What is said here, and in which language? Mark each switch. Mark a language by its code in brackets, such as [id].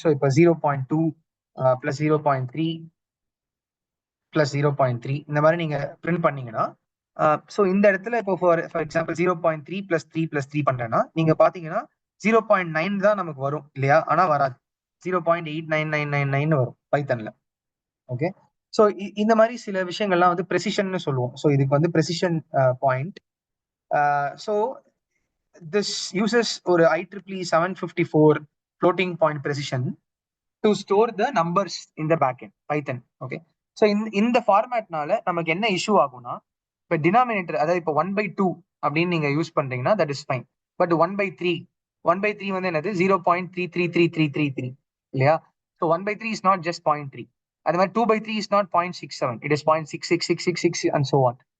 [ta] So இப்போ 0.2 plus 0.3 plus 0.3 இந்த மாதிரி நீங்க பிரிண்ட் பண்ணீங்கன்னா, ஸோ இந்த இடத்துல இப்போ ஃபார் எக்ஸாம்பிள் 0.3 பிளஸ் 3 பிளஸ் 3 பண்றேன்னா, நீங்க பாத்தீங்கன்னா 0.9 தான் நமக்கு வரும் இல்லையா? ஆனா வராது. 0.89999 வரும் பைத்தன்ல. ஓகே. ஸோ இந்த மாதிரி சில விஷயங்கள்லாம் வந்து ப்ரெசிஷன் சொல்லுவோம். ஸோ இதுக்கு வந்து precision point. [en] so this uses [ta] ஒரு [en] IEEE 754 floating point precision to store the numbers in the backend Python. [ta] Okay. So இந்த ஃபார்மேட்னால நமக்கு என்ன இஷ்யூ ஆகும்னா, இப்போ டினாமினேட்டர், அதாவது இப்போ 1/2 அப்படின்னு நீங்க யூஸ் பண்றீங்கன்னா [en] That is fine. [ta] பட் 1/3 வந்து என்னது? 0.333333 இல்லையா? [en] So 1/3 is not just 0.3. [ta] அது மாதிரி [en] 2/3 is not 0.67, it is 0.66666 and so on.